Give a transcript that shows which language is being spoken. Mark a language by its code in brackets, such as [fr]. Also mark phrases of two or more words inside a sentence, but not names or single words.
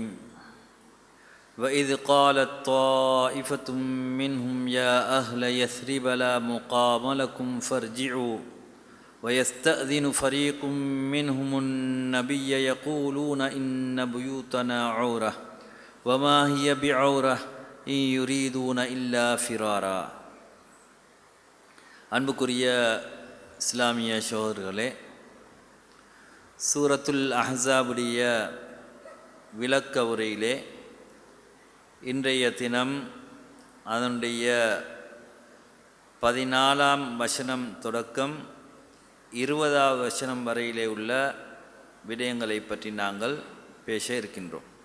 [ar] وإذ قالت طائفة منهم يا أهل يثرب لا مقام لكم فارجعوا ويستأذن فريق منهم النبي يقولون إن بيوتنا عورة وما هي بعورة إن يريدون إلا فرارا. [ta] அன்புக்குரிய இஸ்லாமிய சகோதரர்களே, சூரத்துல் அஹ்ஸாபுடைய விளக்க உரையிலே இன்றைய தினம் அதனுடைய 14ஆம் வசனம் தொடக்கம் 20ஆவது வசனம் வரையிலே உள்ள விடயங்களை பற்றி நாங்கள் பேச இருக்கின்றோம்.